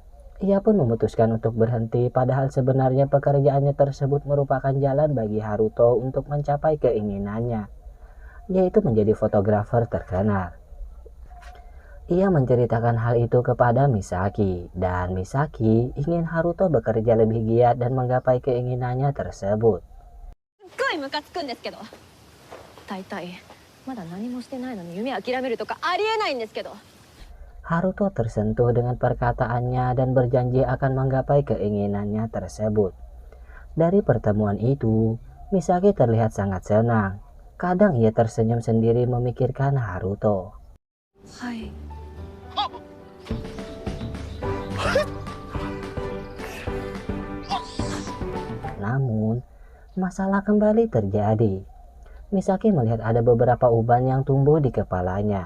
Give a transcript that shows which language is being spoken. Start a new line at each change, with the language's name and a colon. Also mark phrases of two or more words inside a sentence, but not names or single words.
Indonesian: Ia pun memutuskan untuk berhenti, padahal sebenarnya pekerjaannya tersebut merupakan jalan bagi Haruto untuk mencapai keinginannya, yaitu menjadi fotografer terkenal. Ia menceritakan hal itu kepada Misaki, dan Misaki ingin Haruto bekerja lebih giat dan menggapai keinginannya tersebut.
Japanese: すっごいムカつくんですけど。大体まだ何もしてないのに夢諦めるとかありえないんですけど。
Indonesian: Haruto tersentuh dengan perkataannya dan berjanji akan menggapai keinginannya tersebut. Dari pertemuan itu, Misaki terlihat sangat senang. Kadang ia tersenyum sendiri memikirkan Haruto.
Japanese: はい。
Indonesian: Namun, masalah kembali terjadi. Misaki melihat ada beberapa uban yang tumbuh di kepalanya.